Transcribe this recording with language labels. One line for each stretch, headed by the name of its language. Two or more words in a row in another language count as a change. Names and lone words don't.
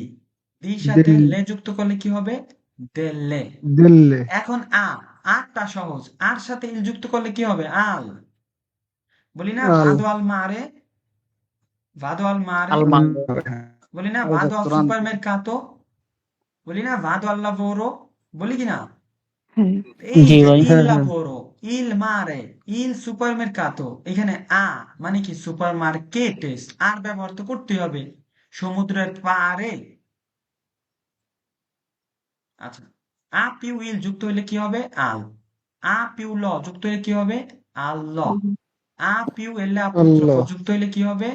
Bangla: দির সাথে লে যুক্ত করলে কি হবে? দেল্লে। এখন আরটা সহজ। আর সাথে ইল যুক্ত করলে কি হবে? আল।
Italian: বলি না vado al mare, vado al mare,
Bangla: বলি না
Italian: vado al supermercato,
Bangla: বলি না
Italian: vado al lavoro,
Bangla: বলি কি না? এই Sì.
Italian: যে il lavoro, il mare, il supermercato,
Bangla: এখানে মানে কি? সুপার মার্কেটেস। আর ব্যবহার তো করতে হবে, সমুদ্রের পাড়ে। আচ্ছা,
Italian: più il
Bangla: যুক্ত হলে কি হবে? আল। পিউ ল যুক্ত হলে কি হবে? আল ল। পিউ এলে অ্যাপোস্ট্রোফ যুক্ত হলে কি হবে?